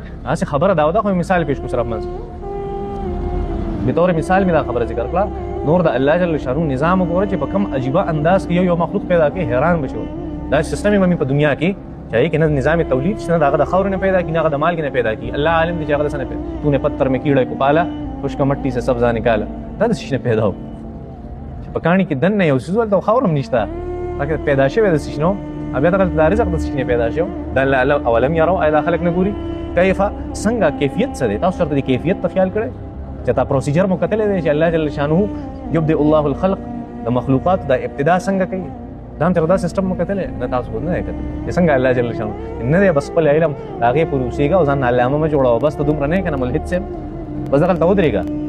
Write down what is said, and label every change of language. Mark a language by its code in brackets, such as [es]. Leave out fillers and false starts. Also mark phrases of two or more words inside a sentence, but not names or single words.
[ps] هسې خبره دا ده خو مثال پیش کړو صرف منځ بطور مثال مې دا خبره ذکر کړه. نور د الله جل شانو نظام وګوره چې په کوم عجیبه انداز کې یو مخلوق پیدا کړي حیران بشو. دا سیستم یې په دنیا کې چې هغې کې نه نظام تولید شته نه د هغه د خاورې نه پیدا کړي نه هغه د مالګې نه پیدا کړي. الله عالم دی چې هغه د څه نه پیدا [ur] تو نے پتھر میں کیڑے کو پالا خشک مٹی سے سبزہ نکالا. [ps] دا د څه شي نه پیدا و چې په کاڼي کې دننه یو څیز هلته خاور هم نشته هغه پیدا شوی د څه شي نه و بیا دغلته دا رزق د څه شي نه پیدا شوی دا [ar] اولم یروا [ps] آیا دا خلک نه ګوري کیف څنګه کیفیت څه دی. تاسو چېرته د کیفیت ته خیال کړی چې تا پروسیجر مو کتلی دی چې الله جل شانه [ar] یبدئ الله الخلق [ps] د مخلوقات د ابتدا څنګه کوي دا هم چېرته دا سیسټم مو کتلی نه تاسو خو نه دی کتلی چې څنګه الله جل شانه نه دی بس خپل علم د هغې پورې اوسېږه او ځان علامه مه جوړوه بس ته دومره نه یې که نه ملحد صاحب بس دغلته ودرېږه.